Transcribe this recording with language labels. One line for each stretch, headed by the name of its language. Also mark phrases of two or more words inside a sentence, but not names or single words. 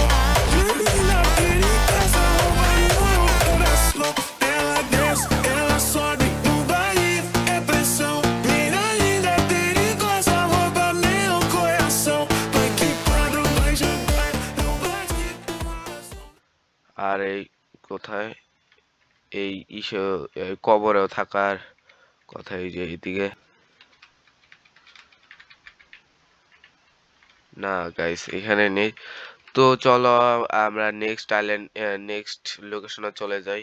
Portuguese: Linda, perigosa, rouba meu coração. Ela desce, ela sobe, o baile é pressão. Mina linda, perigosa, rouba meu coração. Vai quicando, vai jogando, não bate coração.
Bangla: আর এই কোথায় এই এই কবরেও থাকার কথা, এই যে এইদিকে না গাইস, এখানে নেই। তো চলো আমরা
English: next island, next location-e
Bangla: চলে যাই।